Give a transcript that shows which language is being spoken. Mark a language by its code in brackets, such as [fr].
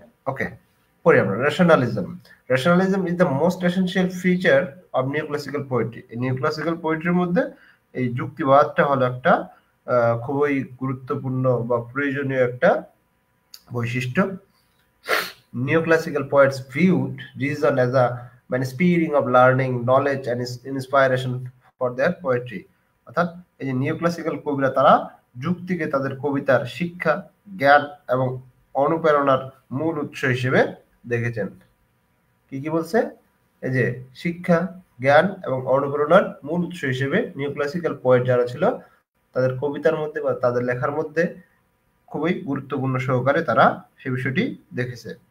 [en] okay, [bn] পড়ি আমরা। [en] Rationalism is the most essential feature of neoclassical poetry. [bn] এই নিওক্লাসিক্যাল পোয়েট্রির মধ্যে এই যুক্তিবাদটা হলো একটা খুবই গুরুত্বপূর্ণ বা প্রয়োজনীয় একটা বৈশিষ্ট্য। [en] Neoclassical poets viewed reason as a spring of learning, knowledge and inspiration for their poetry. [bn] অর্থাৎ এই যে নিওক্লাসিক্যাল কবিরা তারা যুক্তিকে তাদের কবিতার শিক্ষা, জ্ঞান এবং অনুপ্রেরণার মূল উৎস হিসেবে দেখেছেন। কি কি বলছে? এই যে শিক্ষা, জ্ঞান এবং অনুপ্রেরণার মূল উৎস হিসেবে নিওক্লাসিক্যাল পোয়েট যারা ছিল তাদের কবিতার মধ্যে বা তাদের লেখার মধ্যে খুবই গুরুত্বপূর্ণ সহকারে তারা সেই বিষয়টি দেখেছে।